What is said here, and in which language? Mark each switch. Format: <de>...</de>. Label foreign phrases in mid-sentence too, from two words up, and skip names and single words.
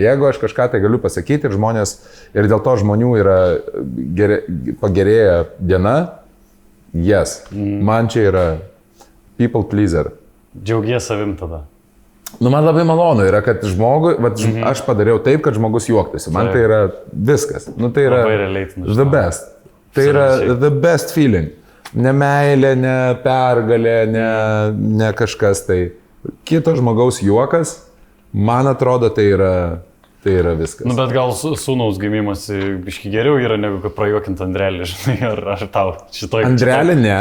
<lt>Jeigu aš kažką tai galiu pasakyti ir dėl to žmonių yra pagerėja diena, man čia yra</lt> <en>people pleaser.</en> <lt>Džiaugies savim tada. Nu, man labai malonu yra, kad žmogui, aš padariau taip, kad žmogus juoktųsi. Man tai yra viskas. Nu, tai yra</lt> <en>the best.</en> <lt>Tai yra</lt> <en>the best feeling.</en> <lt>Ne meilė, ne pergalė, ne kažkas tai. Kito žmogaus juokas, man atrodo, tai yra viskas. Nu, bet gal sūnaus gimimas biški geriau yra, negu kad prajuokinti Andrelį, žinai, ar tau šitoj... Andrelį ne.</lt>